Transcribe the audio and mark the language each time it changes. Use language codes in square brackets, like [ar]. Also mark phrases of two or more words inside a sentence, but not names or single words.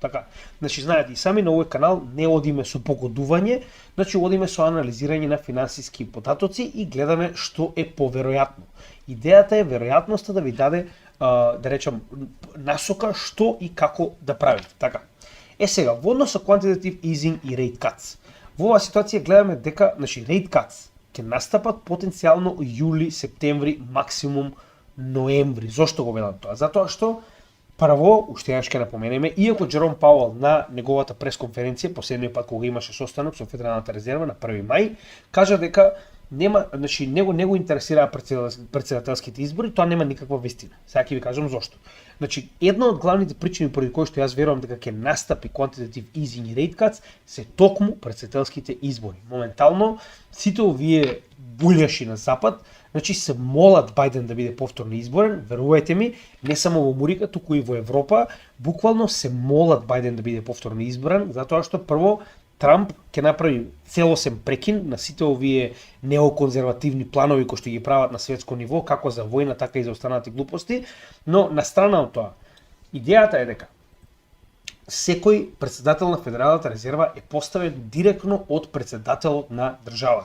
[mk] Така, значи, знаете, и сами на овој канал не одиме со погодување, значи одиме со анализирање на финансиски податоци и гледаме што е поверојатно. Идејата е веројатноста да ви даде, да речам, насока што и како да правите. Така. Сега, во однос со [en] quantitative easing [mk] и [en] rate cuts. [mk] Во оваа ситуација гледаме дека, значи, [en] rate cuts [mk] ќе настапат потенцијално јули, септември, максимум ноември. Зошто го велам тоа? Затоа што прво, уште еднаш ќе напоменеме, иако Джером Пауел на неговата пресконференција, последниот пат кога имаше состанок со Федералната резерва на 1 мај, кажа дека нема, значи него не го интересираа претседателските избори, тоа нема никаква вистина. Сега ќе ви кажам зошто. Значи, една од главните причини поради кои што јас верувам дека ќе настапи [en] quantitative easing [mk] и [en] rate cuts [mk] се токму претседателските избори. Моментално сите овие булјаши на запад, значи се молат Бајден да биде повторно изборен, верувајте ми, не само во Америка, туку и во Европа, буквално се молат Бајден да биде повторно изборен, затоа што прво Трамп ќе направи целосен прекин на сите овие неоконзервативни планови кои што ги прават на светско ниво, како за војна, така и за останати глупости, но на страна од тоа, идејата е дека секој претседател на Федералната резерва е поставен директно од претседателот на државата.